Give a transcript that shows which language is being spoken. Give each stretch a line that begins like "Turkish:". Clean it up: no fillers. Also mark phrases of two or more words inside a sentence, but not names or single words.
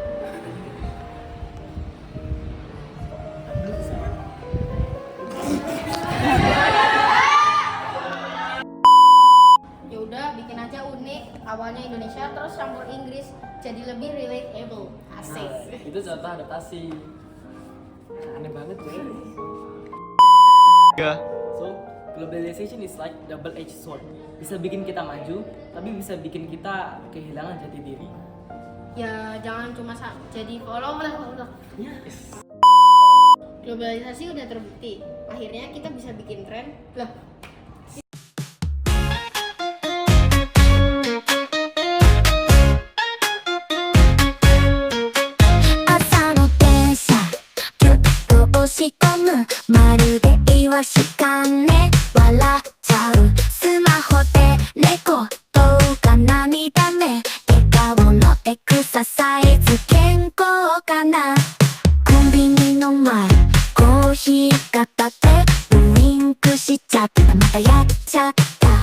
Indonesian: Ya udah bikin aja unik, awalnya Indonesia terus campur Inggris jadi lebih relatable. Asik. Itu contoh adaptasi. Aneh banget ya. Enggak.
English: So, globalization is like double-edged sword.
Indonesian: Bisa bikin kita maju, tapi bisa bikin kita kehilangan jati diri. Ya jangan cuma jadi follower. Globalisasi udah terbukti. Akhirnya kita bisa bikin tren. Lah,
Japanese: 朝の電車ギュッと押し込むまるでイワシかね笑っちゃうスマホで猫動画涙目笑顔のエクササイズ健康かなコンビニの前コーヒー片手ウインクしちゃったまたやっちゃった